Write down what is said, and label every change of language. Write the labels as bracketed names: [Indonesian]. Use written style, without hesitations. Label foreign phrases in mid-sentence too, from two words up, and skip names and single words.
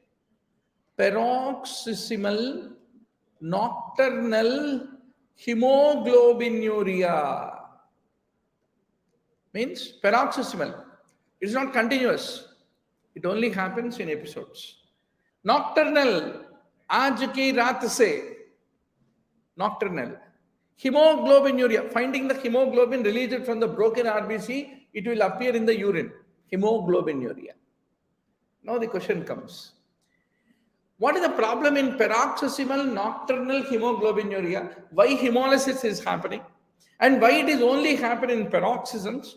[English] Paroxysmal nocturnal hemoglobinuria. Means paroxysmal. It's not continuous. It only happens in episodes. Nocturnal, [Hindi] आज की रात से, nocturnal. [English] Hemoglobinuria, finding the hemoglobin released from the broken RBC, it will appear in the urine. Hemoglobinuria. Now the question comes. What is the problem in paroxysmal nocturnal hemoglobinuria? Why hemolysis is happening? And why it is only happening in paroxysms?